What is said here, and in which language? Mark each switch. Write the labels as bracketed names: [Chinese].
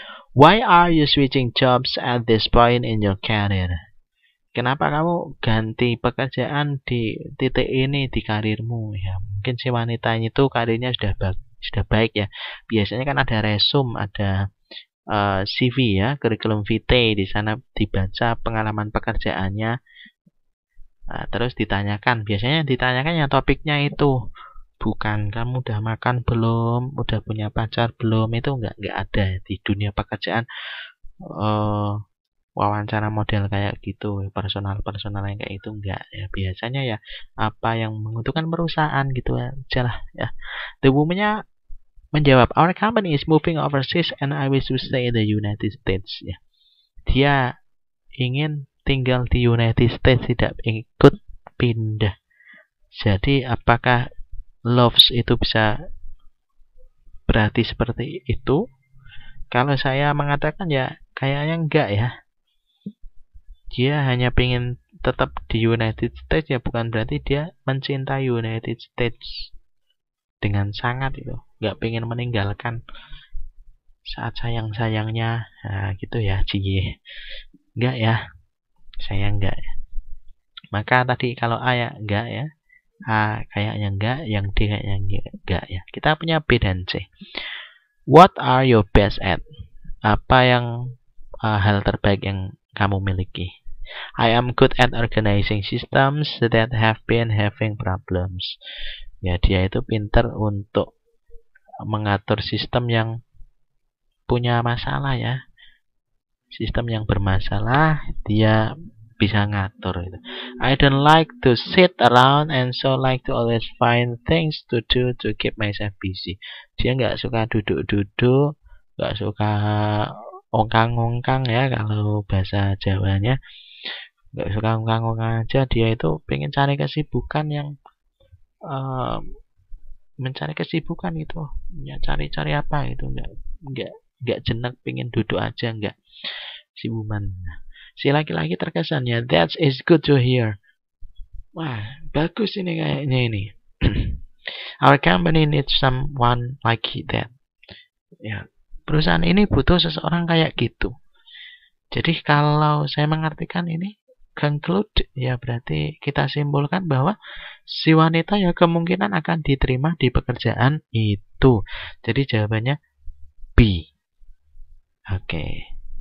[English] Why are you switching jobs at this point in your career? [Indonesian] Kenapa kamu ganti pekerjaan di titik ini di karirmu? Ya, mungkin si wanita itu karirnya sudah baik ya. Biasanya kan ada resume, ada CV ya, curriculum vitae, di sana dibaca pengalaman pekerjaannya. Terus ditanyakan, biasanya ditanyakan ya topiknya itu. Bukan kamu udah makan belum, udah punya pacar belum, itu nggak ada di dunia pekerjaan. Wawancara model kayak gitu, personal yang kayak itu enggak ya. Biasanya ya apa yang menguntungkan perusahaan gitu aja lah ya. [English] The woman-nya menjawab, our company is moving overseas and I wish to stay in the United States ya. [Indonesian] Dia ingin tinggal di United States, tidak ikut pindah. Jadi apakah loves itu bisa berarti seperti itu? Kalau saya mengatakan ya kayaknya enggak ya. Dia hanya ingin tetap di United States ya, bukan berarti dia mencintai United States dengan sangat itu. Enggak pengen meninggalkan saat sayang-sayangnya. Nah gitu ya, cie. Enggak ya. Saya enggak ya. Maka tadi kalau A ya enggak ya. A kayaknya enggak, yang D kayaknya enggak ya. Kita punya B dan C. [English] What are you best at? [Indonesian] Apa yang hal terbaik yang kamu miliki? [English] I am good at organizing systems that have been having problems. [Indonesian] Ya, dia itu pintar untuk mengatur sistem yang punya masalah ya. sistem yang bermasalah, dia bisa ngatur itu. [English] I don't like to sit around and so like to always find things to do to keep myself busy. [Indonesian] Dia nggak suka duduk-duduk, nggak suka ongkang-ongkang ya kalau bahasa Jawanya. Nggak suka ongkang-ongkang aja, dia itu pengen cari kesibukan yang mencari kesibukan itu, ya cari-cari apa itu, nggak jenak pengen duduk aja, nggak sibuman. Si laki-laki terkesannya, [English] that is good to hear. [Indonesian] Wah, bagus ini kayaknya ini. [English] Our company needs someone like that. [Indonesian] Ya, perusahaan ini butuh seseorang kayak gitu. Jadi kalau saya mengartikan ini conclude, ya berarti kita simpulkan bahwa si wanita ya kemungkinan akan diterima di pekerjaan itu. Jadi jawabannya B. Oke.